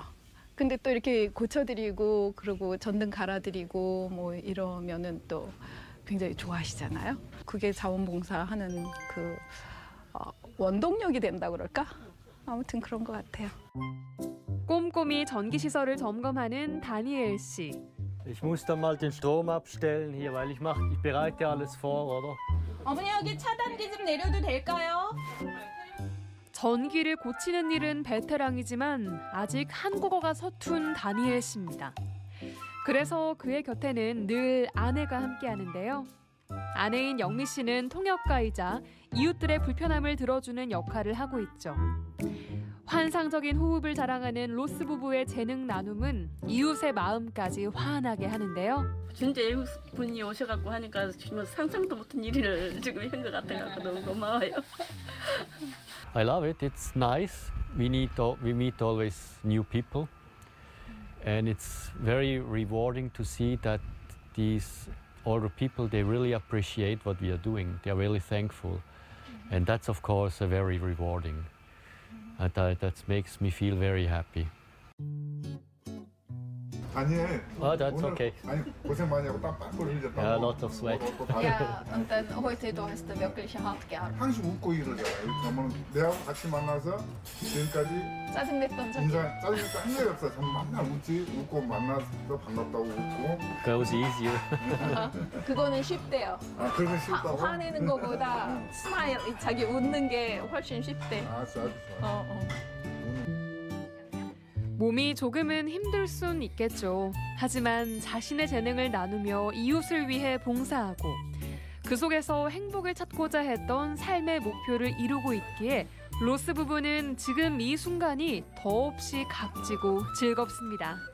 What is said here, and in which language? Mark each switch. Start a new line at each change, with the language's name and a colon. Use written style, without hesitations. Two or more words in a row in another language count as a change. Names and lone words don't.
Korean: 근데 또 이렇게 고쳐드리고 그리고 전등 갈아드리고 뭐 이러면은 또 굉장히 좋아하시잖아요. 그게 자원봉사하는 그 원동력이 된다 그럴까? 아무튼 그런 것 같아요. 꼼꼼히 전기시설을 점검하는 다니엘 씨.
German: Ich muss dann mal den Strom abstellen hier, weil ich bereite alles vor, oder?
Korean: 어머니 여기 차단기 좀 내려도 될까요? 전기를 고치는 일은 베테랑이지만 아직 한국어가 서툰 다니엘 씨입니다. 그래서 그의 곁에는 늘 아내가 함께하는데요. 아내인 영미 씨는 통역가이자 이웃들의 불편함을 들어주는 역할을 하고 있죠. 환상적인 호흡을 자랑하는 로스 부부의 재능 나눔은 이웃의 마음까지 환하게 하는데요. 진짜 이웃분이 오셔갖고 하니까 정말 상상도 못한 일을 지금 한 것 같아서 너무 고마워요.
English: I love it. It's nice. We meet always new people, and it's very rewarding to see that these older people they really appreciate what we are doing. They are really thankful, and that's of course very rewarding. That makes me feel very happy. Daniel. Oh, that's okay.
Korean: 아니 고생 많이 하고 땀 빡 흘리셨다.
English: Yeah, lots of sweat.
German: Ja, und dann heute du hast wirklich hart gearbeitet.
Korean: 항상 웃고 일을 해. 그러면 내하고 같이 만나서 지금까지 짜증냈던 적이 인사 짜증도 한 적이 없어. 전 맨날 웃지. 웃고 만나서 반갑다고 웃고.
English: Goes easier.
Korean: 그거는 쉽대요. 아 그러면 싫다고? 화내는 거보다 스마일, 자기 웃는 게 훨씬 쉽대. 아주 좋아. 몸이 조금은 힘들 순 있겠죠. 하지만 자신의 재능을 나누며 이웃을 위해 봉사하고 그 속에서 행복을 찾고자 했던 삶의 목표를 이루고 있기에 로스 부부는 지금 이 순간이 더없이 값지고 즐겁습니다.